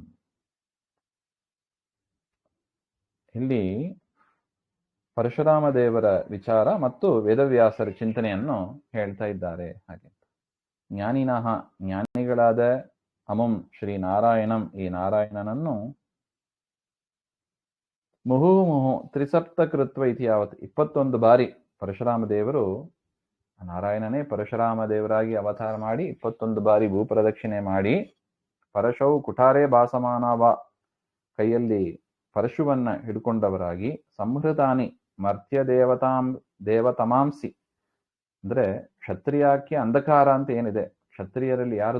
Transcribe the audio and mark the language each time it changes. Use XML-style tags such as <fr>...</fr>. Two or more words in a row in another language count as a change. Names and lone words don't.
<kn>ಇಲ್ಲಿ ಪರಶುರಾಮ ದೇವರ ವಿಚಾರ ಮತ್ತು ವೇದವ್ಯಾಸರ ಚಿಂತನೆಯನ್ನು ಹೇಳ್ತಾ ಇದ್ದಾರೆ. ಹಾಗೆ ಜ್ಞಾನಿಗಳಾದ</kn> <sa>ಅಮುಂ ಶ್ರೀ ನಾರಾಯಣಂ</sa> <kn>ಈ ನಾರಾಯಣನನ್ನು</kn> <sa>ಮುಹುರ್ಮುಹು ತ್ರಿಸಪ್ತ ಕೃತ್ವ ಇತಿ ಯಾವತ್</sa> <kn>21 ಬಾರಿ ಪರಶುರಾಮ ದೇವರು ನಾರಾಯಣನೇ ಪರಶುರಾಮ ದೇವರಾಗಿ ಅವತಾರ ಮಾಡಿ 21 ಬಾರಿ ಭೂಪ್ರದಕ್ಷಿಣೆ ಮಾಡಿ</kn> <sa>ಪರಶೌ ಕುಠಾರೇ ಭಾಸಮಾನವ</sa> <kn>ಕೈಯಲ್ಲಿ ಪರಶುವನ್ನ ಹಿಡ್ಕೊಂಡವರಾಗಿ</kn> <sa>ಸಂಹೃತಾನಿ ಮರ್ತ್ಯ ದೇವತಮಾಂಸಿ</sa> <kn>ಅಂದ್ರೆ ಕ್ಷತ್ರಿಯಕ್ಕೆ ಅಂಧಕಾರ ಅಂತ ಏನಿದೆ, ಕ್ಷತ್ರಿಯರಲ್ಲಿ ಯಾರು</kn>